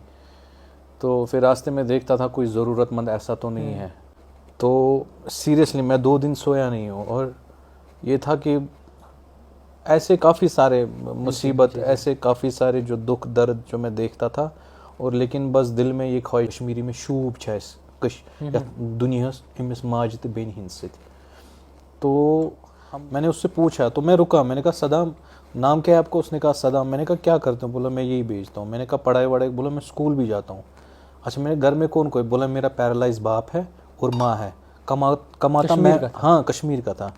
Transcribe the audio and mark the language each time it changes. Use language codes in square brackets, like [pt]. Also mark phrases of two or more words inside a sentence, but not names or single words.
[ur] تو پھر راستے میں دیکھتا تھا کوئی ضرورت مند ایسا تو نہیں ہے. تو سیریسلی میں 2 دن سویا نہیں ہوں، اور یہ تھا کہ ایسے کافی سارے مصیبت، ایسے کافی سارے جو دکھ درد جو میں دیکھتا تھا، اور لیکن بس دل میں یہ خواہش، کشمیری میں [ks] شوب چھِ اَسہِ دنیا أمِس ماجہِ تہٕ بیٚنہِ ہِنٛدِ سۭتۍ. [ur] تو میں نے اس سے پوچھا، تو میں رکا، میں نے کہا صدام نام کیا ہے آپ کو؟ اس نے کہا صدام. میں نے کہا کیا کرتے ہوں؟ بولا میں یہی بیچتا ہوں. میں نے کہا پڑھائی وڑھائی؟ بولا میں اسکول بھی جاتا ہوں. اچھا میرے گھر میں کون کوئی؟ بولا میرا پیرالائز باپ ہے اور ماں ہے. کماتا میں، ہاں کشمیر کا تھا.